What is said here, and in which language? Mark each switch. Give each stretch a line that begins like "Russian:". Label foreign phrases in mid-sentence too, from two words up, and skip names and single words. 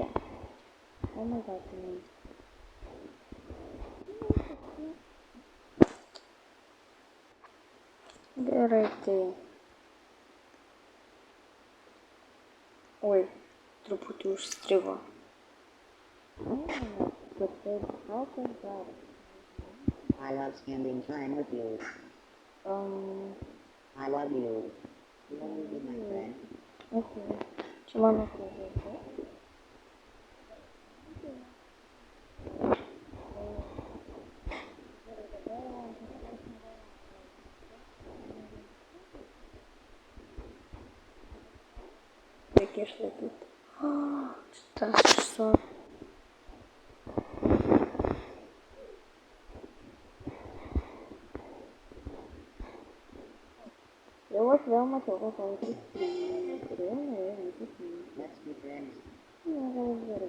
English: O my God.
Lithuanian: Gerai, tai... Oi, truputį užstrigo.
English: I love spending time with you. I love you. You want to be my friend?
Lithuanian: Okay. Čia mano klausė. Reikia išlaikyti. Tas su... Jau aš vėl mačiau, kad vaikus
English: Let's be friends.
Lithuanian: Nėra gerai.